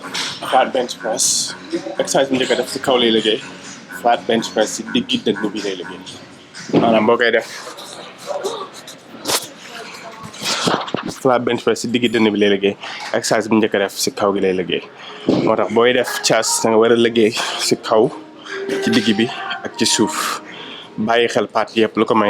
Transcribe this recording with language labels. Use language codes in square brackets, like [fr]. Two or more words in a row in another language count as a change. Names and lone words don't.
[wo] exercice bu njëkk a def ci kaw lay liggéey [en] flat bench press [wo] ci diggi dënn bi lay liggéey maanaam boo koy def [en] flat bench press [wo] ci diggi dënn bi lay liggéey exercice bu njëkk a def ci kaw gi lay liggéey moo tax booy def chest da nga war a liggéey ci kaw ci digg bi ak ci suuf bàyyi xel partie yëpp lu ko may